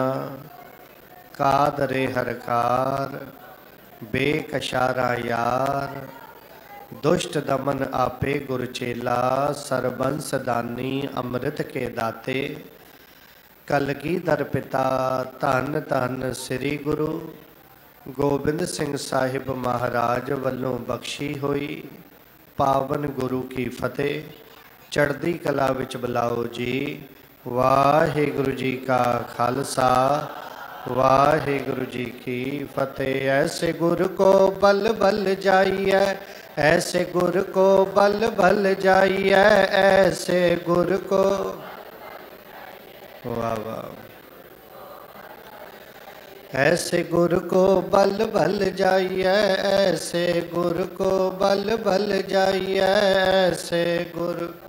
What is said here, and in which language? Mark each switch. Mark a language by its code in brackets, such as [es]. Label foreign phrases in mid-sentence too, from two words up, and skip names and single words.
[fa] قادر هر کار، بی‌کس را یار, [pa] ਦੁਸ਼ਟ ਦਮਨ ਆਪੇ ਗੁਰਚੇਲਾ, ਸਰਬੰਸ ਦਾਨੀ ਅੰਮ੍ਰਿਤ ਕੇ ਦਾਤੇ, ਕਲਗੀਧਰ ਪਿਤਾ ਧੰਨ ਧੰਨ ਸ੍ਰੀ ਗੁਰੂ ਗੋਬਿੰਦ ਸਿੰਘ ਸਾਹਿਬ ਮਹਾਰਾਜ ਵੱਲੋਂ ਬਖ਼ਸ਼ੀ ਹੋਈ ਪਾਵਨ ਗੁਰੂ ਕੀ ਫ਼ਤਿਹ। ਚੜ੍ਹਦੀ ਕਲਾ ਵਿੱਚ ਬੁਲਾਓ ਜੀ। ਵਾਹਿਗੁਰੂ ਜੀ ਕਾ ਖ਼ਾਲਸਾ, ਵਾਹਿਗੁਰੂ ਜੀ ਕੀ ਫ਼ਤਿਹ। ਐਸੇ ਗੁਰ ਕਉ ਬਲਿ ਬਲਿ ਜਾਈਐ, ਐਸੇ ਗੁਰ ਕਉ ਬਲਿ ਬਲਿ ਜਾਈਐ, ਐਸੇ ਗੁਰ ਕਉ, ਵਾਹ ਵਾਹ, ਐਸੇ ਗੁਰ ਕਉ ਬਲਿ ਬਲਿ ਜਾਈਐ, ਐਸੇ ਗੁਰ ਕਉ ਬਲਿ ਬਲਿ ਜਾਈਐ, ਐਸੇ ਗੁਰ।